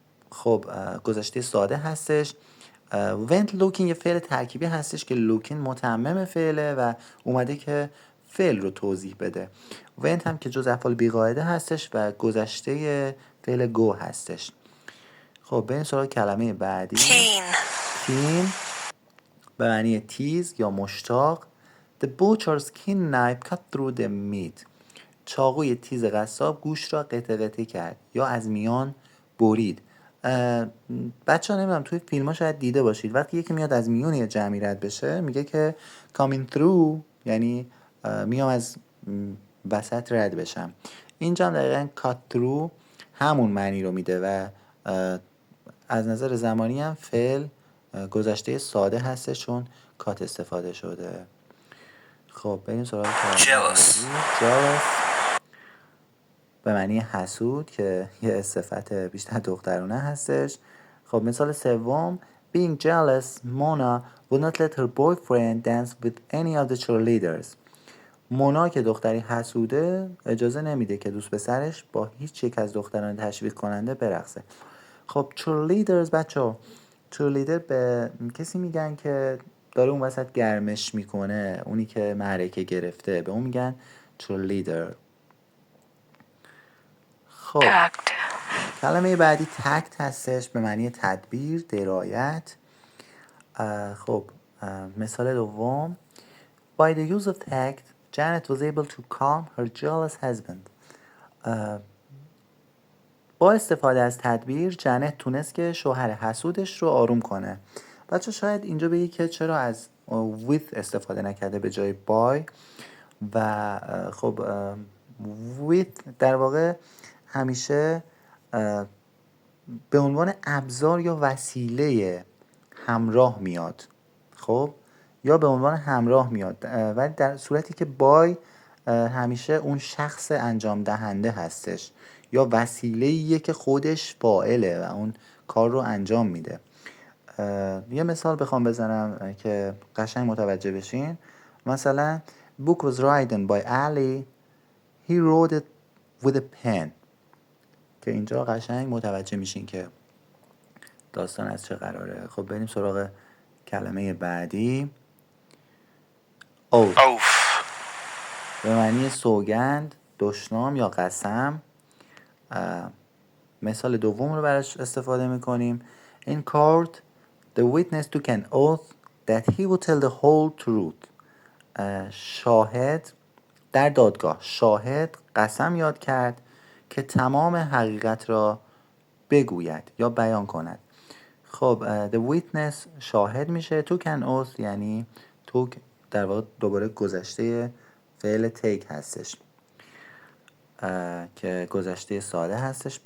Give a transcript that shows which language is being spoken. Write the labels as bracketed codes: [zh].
[fa] خب گذشته ساده هستش. went looking یه فعل ترکیبی هستش که looking متمم فعله و اومده که فعل رو توضیح بده. went هم که جز افعال بیقاعده هستش و گذشته فعل go هستش. خب بریم سراغ کلمه بعدی. keen به معنی تیز یا مشتاق. [en] The butcher's keen knife cut through the meat. [fa] چاقوی تیز قصاب گوشت را قطع قطع کرد یا از میان برید. بچه ها نمیدونم توی فیلم ها شاید دیده باشید، وقتی یکی میاد از میون یه جمعی رد بشه میگه که [en] coming through، [fa] یعنی میام از وسط رد بشم. اینجا هم دقیقا cut through همون معنی رو میده و از نظر زمانی هم فعل گذشته ساده هسته چون کات استفاده شده. خب بریم سراغ jealous به معنی حسود که یه صفت بیشتر دخترونه هستش. خب مثال سوم: [en] Being jealous, Mona would not let her boyfriend dance with any of the cheerleaders. [fa] مونا که دختری حسوده اجازه نمیده که دوست پسرش با هیچ یک از دختران تشویق کننده برقصه. خب cheerleaders بچه، cheerleader به کسی میگن که داره اون وسط گرمش میکنه، اونی که معرکه گرفته به اون میگن cheerleader. خب کلمه بعدی تکت هستش به معنی تدبیر، درایت. خب مثال دوم: [en] By the use of tact, Janet was able to calm her jealous husband. [fa] با استفاده از تدبیر جنت تونست که شوهر حسودش رو آروم کنه. بچه شاید اینجا بگی که چرا از with استفاده نکرده به جای by و خب with در واقع همیشه به عنوان ابزار یا وسیله همراه میاد. خب یا به عنوان همراه میاد، ولی در صورتی که بای همیشه اون شخص انجام دهنده هستش یا وسیله‌ایه که خودش فاعله و اون کار رو انجام میده. یه مثال بخوام بزنم که قشنگ متوجه بشین. [en] مثلا book was written by Ali, he wrote it with a pen. [fa] که اینجا قشنگ متوجه میشین که داستان از چه قراره. خب بریم سراغ کلمه بعدی. اوف به معنی سوگند، دشنام یا قسم. مثال دوم رو براش استفاده میکنیم. [en] In court, the witness took an oath that he would tell the whole truth. [fa] شاهد در دادگاه، شاهد قسم یاد کرد که تمام حقیقت را بگوید یا بیان کند. خب the witness شاهد میشه. [en] took an oath [fa] یعنی took در واقع دوباره گذشته فعل take هستش که گذشته ساده هستش.